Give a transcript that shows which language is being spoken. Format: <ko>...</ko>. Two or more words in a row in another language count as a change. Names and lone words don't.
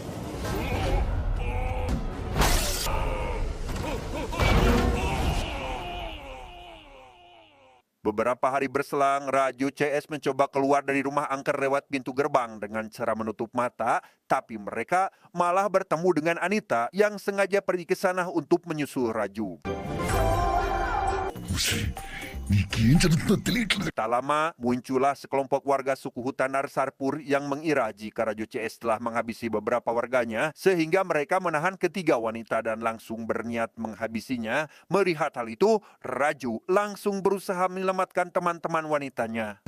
<id>Beberapa hari berselang, Raju CS mencoba keluar dari rumah angker lewat pintu gerbang dengan cara menutup mata, tapi mereka malah bertemu dengan Anita yang sengaja pergi ke sana untuk menyusul Raju.</id> <te>నీకేం జరుగుతుందో తెలియట్లేదు.</te> <id>Tak lama, muncullah sekelompok warga suku hutan Narsarpur yang mengira jika Raju CS telah menghabisi beberapa warganya, sehingga mereka menahan ketiga wanita dan langsung berniat menghabisinya. Melihat hal itu, Raju langsung berusaha menyelamatkan teman-teman wanitanya.</id>